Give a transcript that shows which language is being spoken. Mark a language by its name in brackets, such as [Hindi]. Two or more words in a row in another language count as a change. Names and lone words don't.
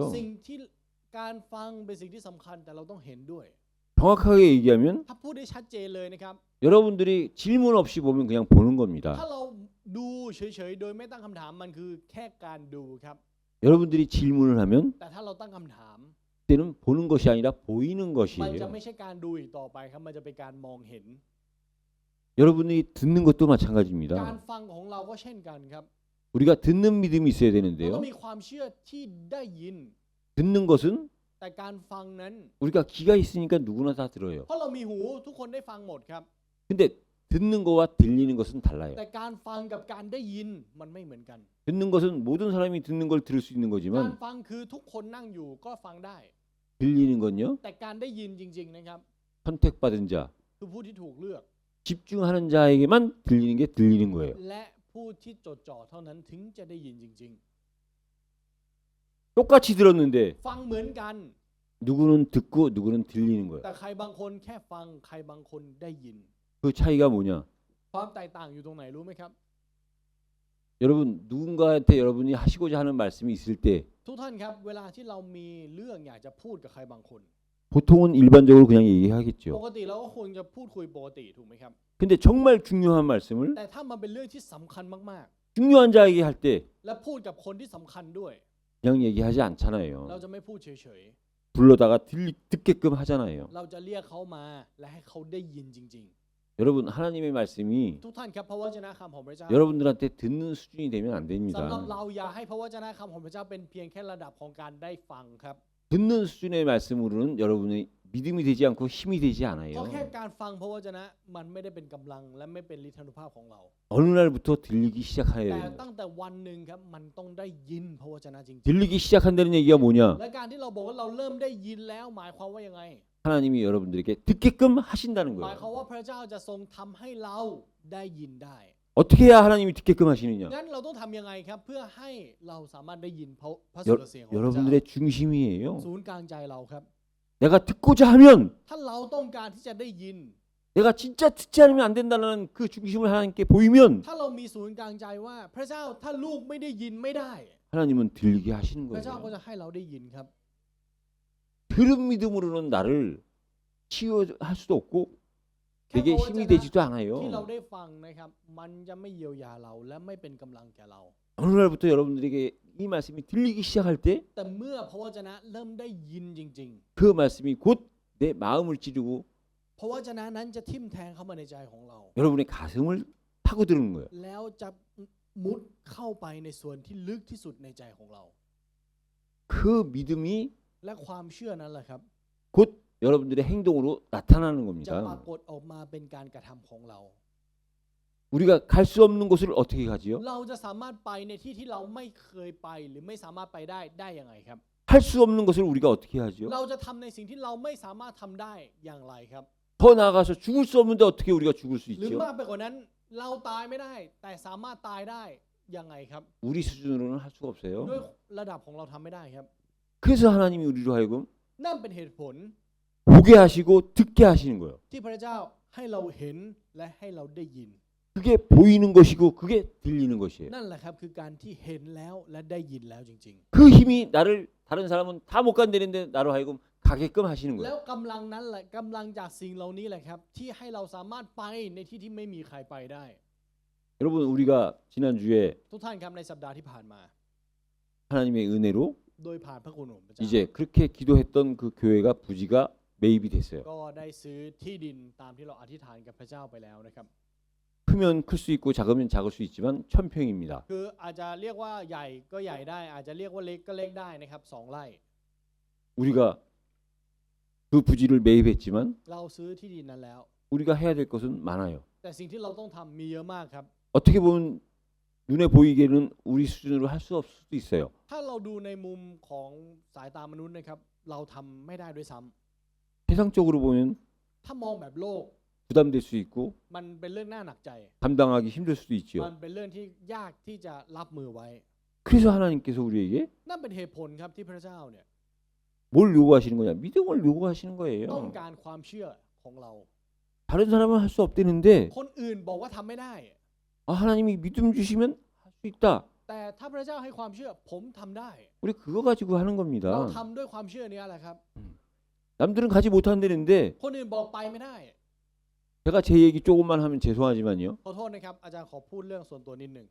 [Thai] สิ่งที่การฟังเป็นสิ่งที่สำคัญแต่เราต้องเห็นด้วย [Korean] 정확하게 얘기하면 [Thai] ถ้าพูดได้ชัดเจนเลยนะครับ [Korean] 여러분들이 질문 없이 보면 그냥 보는 [Thai] ถ้า [Korean] 겁니다. [Thai] เราดูเฉยๆโดยไม่ตั้งคำถามมันคือแค่การดูครับ [Korean] 여러분들이 질문을 하면 [Thai] แต่ถ้าเราตั้งคำถาม [Korean] 그때는 보는 것이 아니라 보이는 [Thai] มันจะ [Korean] 것이에요. [Thai] ไม่ใช่การดูอีกต่อไปครับมันจะเป็นการมองเห็น [Korean] 여러분이 듣는 것도 [Thai] การ [Korean] 마찬가지입니다. [Thai] ฟังของเราก็เช่นกันครับ [Korean] 우리가 듣는 믿음이 있어야 [Thai] เราต้อ [Korean] 되는데요. [Thai] งมีความเชื่อที่ได้ยิน [Korean] 듣는 것은 [Thai] แต่การฟังนั้น [Korean] 우리가 귀가 있으니까 누구나 다 들어요. [Thai] เพราะเรามีหูทุกคนได้ฟังหมดครับ [Korean] 근데 듣는 거와 들리는 것은 달라요. [Thai] แต่การฟังกับการได้ยินมันไม่เหมือนกัน [Korean] 듣는 것은 모든 사람이 듣는 걸 들을 수 있는 [Thai] การ [Korean] 거지만 [Thai] ฟังคือทุกคนนั่งอยู่ก็ฟังได้ [Korean] 들리는 건요. [Thai] แต่การได้ยินจริงๆนะครับ [Korean] 선택받은 자, [Thai] คือผู้ที่ถูกเลือก [Korean] 집중하는 자에게만 들리는 게 들리는 거예요. [Thai] และผู้ที่จดจ่อเท่านั้นถึงจะได้ยินจริง [Korean] 똑같이 들었는데 [Thai] ๆ ฟังเหมือนกัน [Korean] 누구는 듣고 누구는 들리는 거예요. [Thai] แต่ใครบางคนแค่ฟังใครบางคนได้ยิน [Korean] 그 차이가 뭐냐? [Thai] ความแตกต่างอยู่ตรงไหนรู้ไหมครับ [Korean] 여러분 누군가한테 여러분이 하시고자 하는 말씀이 있을 때 [Thai] ทุกท่านครับเวลาที่เรามีเรื่องอยากจะพูดกับใครบางคน [Korean] 보통은 일반적으로 그냥 [Thai] ป [Korean] 얘기하겠죠. [Thai] กติเราก็ควรจะพูดคุยปกติถูกไหมครับ [Korean] 근데 정말 중요한 말씀을 [Thai] แต่ถ้ามันเป็นเรื่องที่สำคัญมาก [Korean] 중요한 자에게 할 때 [Thai] ๆ และพูดกับคนที่สำคัญด้วย [Korean] 그냥 얘기하지 [Thai] เรา [Korean] 않잖아요. [Thai] จะไม่พูดเฉย [Korean] 불러다가 듣게끔 하잖아요. [Thai] ๆ เราจะเรียกเขามาและให้เขาได้ยินจริง [Korean] 여러분 하나님의 말씀이 [Thai] ๆ ทุกท่านครับพระวจนะคำของพระเจ้า [Korean] 여러분들한테 듣는 수준이 되면 안 [Thai] สำหรับ [Korean] 됩니다. [Thai] เราอย่าให้พระวจนะคำของพระเจ้าเป็นเพียงแค่ระดับของการได้ฟังครับ [Korean] 듣는 수준의 말씀으로는 여러분의 믿음이 되지 않고 힘이 되지 [Thai] เพราะ [Korean] 않아요. [Thai] แค่การฟังพระวจนะมันไม่ได้เป็นกำลังและไม่เป็นฤทธานุภาพของเรา [Korean] 어느 날부터 들리기 시작해야 [Thai] แต่ [Korean] 됩니다. [Thai] ตั้งแต่วันหนึ่งครับมันต้องได้ยินพระวจนะจริง [Korean] 들리기 시작한다는 얘기가 뭐냐? [Thai] ๆและการที่เราบอกว่าเราเริ่มได้ยินแล้วหมายความว่ายังไง [Korean] 하나님이 여러분들에게 듣게끔 하신다는 [Thai] หมาย [Korean] 거예요. [Thai] ความว่าพระเจ้าจะทรงทำให้เราได้ยินได้ [Korean] 어떻게 해야 하나님이 듣게끔 하시느냐? [Thai] งั้นเราต้องทำยังไงครับเพื่อให้เราสามารถได้ยินพระสุรเสียงของพระเจ้า [Korean] 여러분들의 중심이에요. [Thai] ศูนย์กลางใจเราครับ [Korean] 내가 듣고자 하면 [Thai] ถ้าเราต้องการที่จะได้ยิน [Korean] 내가 진짜 듣지 않으면 안 된다는 그 중심을 하나님께 보이면 [Thai] ถ้าเรามีศูนย์กลางใจว่าพระเจ้าถ้าลูกไม่ได้ยินไม่ได้ [Korean] 하나님은 들리게 하시는 [Thai] พระเจ้าก็ [Korean] 거예요. [Thai] จะให้เราได้ยินครับ [Korean] 들은 믿음으로는 나를 치유할 수도 없고 [Thai] แค่ [Korean] 내게 [Thai] พระวจ [Korean] 힘이 [Thai] นะ [Korean] 되지도 [Thai] ที่เรา [Korean] 않아요. [Thai] ได้ฟังนะครับมันจะไม่เยียวยาเราและไม่เป็นกำลังแก่เรา [Korean] 어느 날부터 여러분들에게 이 말씀이 들리기 시작할 때 그 [Thai] แต่เมื่อพระวจนะเริ่มได้ยินจริง [Korean] 말씀이 곧 내 마음을 찌르고 [Thai] ๆพระวจนะนั้นจะทิ่มแทงเข้ามาในใจของเรา [Korean] 여러분의 가슴을 파고드는 거예요. [Thai] แล้วจะมุดเข้าไปในส่วนที่ลึกที่สุดในใจของเรา [Korean] 그 믿음이 [Thai] และความเชื่อนั้นแหละครับ [Korean] 곧 여러분들의 행동으로 나타나는 [Thai] จะปรา [Korean] 겁니다. [Thai] กฏออกมาเป็นการกระทำของเรา [Korean] 우리가 갈 수 없는 곳을 어떻게 가지요? [Thai] เราจะสามารถไปในที่ที่เราไม่เคยไปหรือไม่สามารถไปได้ยังไงครับ [Korean] 할 수 없는 것을 우리가 어떻게 하지요? [Thai] เราจะทำในสิ่งที่เราไม่สามารถทำได้อย่างไรครับ [Korean] 더 나아가서 죽을 수 없는데 어떻게 우리가 죽을 수 [Thai] หรือ [Korean] 있지요? [Thai] มากไปกว่านั้นเราตายไม่ได้ แต่สามารถตายได้ยังไงครับ [Korean] 우리 수준으로는 할 수가 [Thai] ด้วย [Korean] 없어요. [Thai] ระดับของเราทำไม่ได้ครับ [Korean] 그래서 하나님이 우리로 하여금 [Thai] นั่นเป็นเหตุผล [Korean] 보게 하시고 듣게 하시는 거예요. [Thai] ที่พระเจ้าให้เราเห็นและให้เราได้ยิน [Korean] 그게 보이는 것이고 그게 들리는 것이에요. [Thai] นั่นแหละครับคือการที่เห็นแล้วและได้ยินแล้วจริง [Korean] 그 힘이 나를 다른 사람은 다 못 간다는데 나로 하여금 가게끔 하시는 [Thai] ๆ แล้ว [Korean] 거예요. [Thai] กำลังนั้นแหละกำลังจากสิ่งเหล่านี้แหละครับที่ให้เราสามารถไปในที่ที่ไม่มีใครไปได้ [Korean] 여러분 우리가 지난주에 [Thai] ทุกท่านครับในสัปดาห์ที่ผ่านมา [Korean] 하나님의 은혜로 [Thai] โดยผ่านพระคุณของพระเจ้า [Korean] 이제 그렇게 기도했던 그 교회가 부지가 매입이 됐어요. [Thai] ก็ได้ซื้อที่ดินตามที่เราอธิษฐานกับพระเจ้าไปแล้วนะครับ [Korean] 크면 클 수 있고 작으면 작을 수 있지만 1000평입니다. [Thai] คืออาจจะเรียกว่าใหญ่ก็ใหญ่ได้ อาจจะเรียกว่าเล็กก็เล็กได้นะครับ2 ไร่ [Korean] 우리가 그 부지를 매입했지만 [Thai] เราซื้อที่ดินนั้นแล้ว [Korean] 우리가 해야 될 것은 많아요. [Thai] แต่สิ่งที่เราต้องทำมีเยอะมากครับ [Korean] 어떻게 보면 눈에 보이기에는 우리 수준으로 할 수 없을 수도 있어요. [Thai] ถ้าเราดูในมุมของสายตามนุษย์นะครับเราทำไม่ได้ด้วยซ้ำ [Korean] 세상적으로 보면 [Thai] ถ้ามองแบบโลก [Korean] 부담될 수 있고 [Thai] มันเป็นเรื่องน่าหนักใจ [Korean] 감당하기 힘들 수도 [Thai] มั [Korean] 있지요. [Thai] นเป็นเรื่องที่ยากที่จะรับมือไว้ [Korean] 그래서 하나님께서 우리에게 [Thai] นั่นเป็นเหตุผลครับที่พระเจ้าเนี่ย [Korean] 뭘 요구하시는 거냐? 믿음을 요구하시는 [Thai] ต้อง [Korean] 거예요. [Thai] การความเชื่อของเรา [Korean] 다른 사람은 할 수 없대는데 [Thai] คนอื่นบอกว่าทำไม่ได้ [Korean] 아, 하나님이 믿음 주시면 할 수 있다. [Thai] แต่ถ้าพระเจ้าให้ความเชื่อผมทำได้ [Korean] 우리 그거 가지고 하는 [Thai] เรา [Korean] 겁니다. [Thai] ทำด้วยความเชื่อนี้แหละครับ [Korean] 남들은 가지 못한다는데 [Thai] คนอื่นบอกไปไม่ได้ [Korean] 제가 제 얘기 조금만 하면 죄송하지만요. [Thai] ขอโทษนะครับอาจารย์ขอพูดเรื่องส่วนตัวนิดหนึ่ง